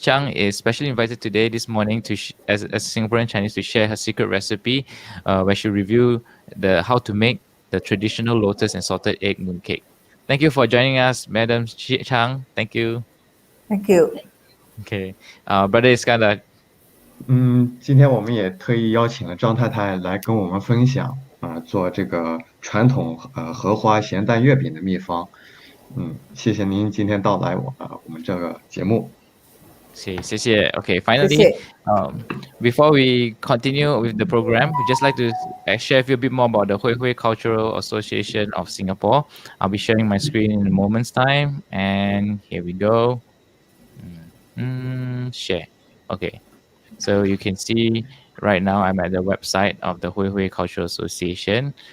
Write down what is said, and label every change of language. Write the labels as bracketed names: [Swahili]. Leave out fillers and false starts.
[English] Chang is specially invited today, this morning, as a Singaporean Chinese, to share her secret recipe, where she review how to make the traditional lotus and salted egg mooncake. Thank you for joining us, Madam Chang. Thank you. Thank you. Okay, Brother Iskandar. [Chinese] 今天我们也特意邀请了张太太来跟我们分享做这个传统荷花咸蛋月饼的秘方。谢谢您今天到来我们这个节目。谢谢. [English] Okay, finally, before we continue with the program, we'd just like to share with you a bit more about the Hui Hui Cultural Association of Singapore. I'll be sharing my screen in a moment's time, and here we go. Share. Okay, so you can see right now I'm at the website of the Hui Hui Cultural Association.